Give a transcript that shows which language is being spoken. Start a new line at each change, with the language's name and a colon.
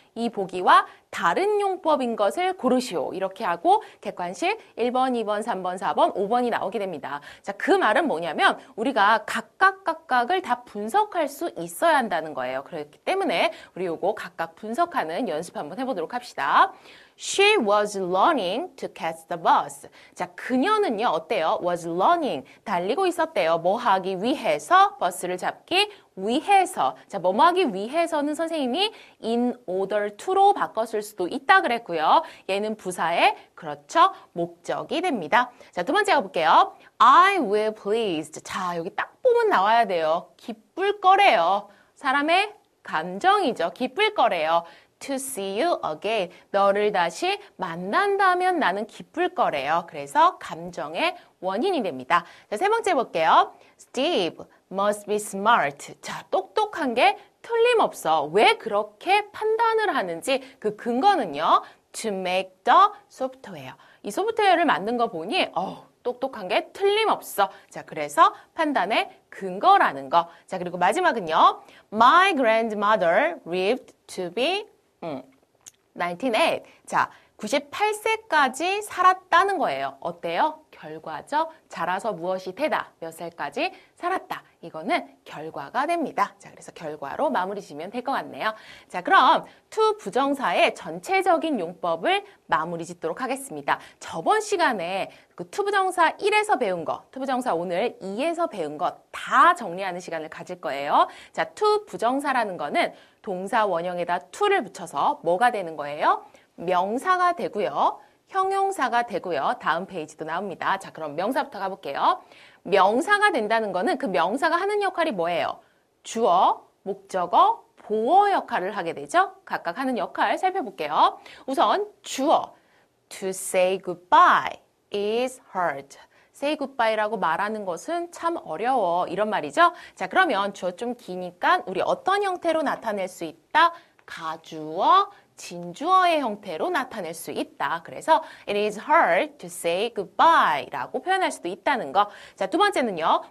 Korean: 이 보기와 다른 용법인 것을 고르시오. 이렇게 하고 객관식 1번, 2번, 3번, 4번, 5번이 나오게 됩니다. 자, 그 말은 뭐냐면 우리가 각각을 다 분석할 수 있어야 한다는 거예요. 그렇기 때문에 우리 요거 각각 분석하는 연습 한번 해보도록 합시다.
English: She was running to catch the bus.
Korean: 자, 그녀는요, 어때요?
English: was running.
Korean: 달리고 있었대요. 뭐 하기 위해서? 버스를 잡기 위해서. 자, 뭐 하기 위해서는 선생님이
English: in order to
Korean: 로 바꿨을 수도 있다 그랬고요. 얘는 부사의, 그렇죠, 목적이 됩니다. 자, 두 번째 가볼게요.
English: I will pleased.
Korean: 자, 여기 딱 보면 나와야 돼요. 기쁠 거래요. 사람의 감정이죠. 기쁠 거래요.
English: To see you again.
Korean: 너를 다시 만난다면 나는 기쁠 거래요. 그래서 감정의 원인이 됩니다. 자, 세 번째 볼게요.
English: Steve must be smart.
Korean: 자, 똑똑한 게 틀림없어. 왜 그렇게 판단을 하는지 그 근거는요.
English: To make the software.
Korean: 이 소프트웨어를 만든 거 보니 똑똑한 게 틀림없어. 자, 그래서 판단의 근거라는 거. 자, 그리고 마지막은요.
English: My grandmother lived to be 98.
Korean: 자, 98세까지 살았다는 거예요. 어때요? 결과죠. 자라서 무엇이 되다. 몇 살까지 살았다. 이거는 결과가 됩니다. 자, 그래서 결과로 마무리 지으면 될 것 같네요. 자, 그럼 to 부정사의 전체적인 용법을 마무리 짓도록 하겠습니다. 저번 시간에 그 to 부정사 1에서 배운 거, to 부정사 오늘 2에서 배운 거 다 정리하는 시간을 가질 거예요. 자, to 부정사라는 거는 동사 원형에다 to를 붙여서 뭐가 되는 거예요? 명사가 되고요. 형용사가 되고요. 다음 페이지도 나옵니다. 자, 그럼 명사부터 가볼게요. 명사가 된다는 거는 그 명사가 하는 역할이 뭐예요? 주어, 목적어, 보어 역할을 하게 되죠. 각각 하는 역할 살펴볼게요. 우선 주어,
English: to say goodbye is hard. say goodbye
Korean: 라고 말하는 것은 참 어려워. 이런 말이죠. 자, 그러면 주어 좀 기니까 우리 어떤 형태로 나타낼 수 있다? 가주어, 진주어의 형태로 나타낼 수 있다. 그래서
English: it is hard to say goodbye
Korean: 라고 표현할 수도 있다는 거. 자, 두 번째는요.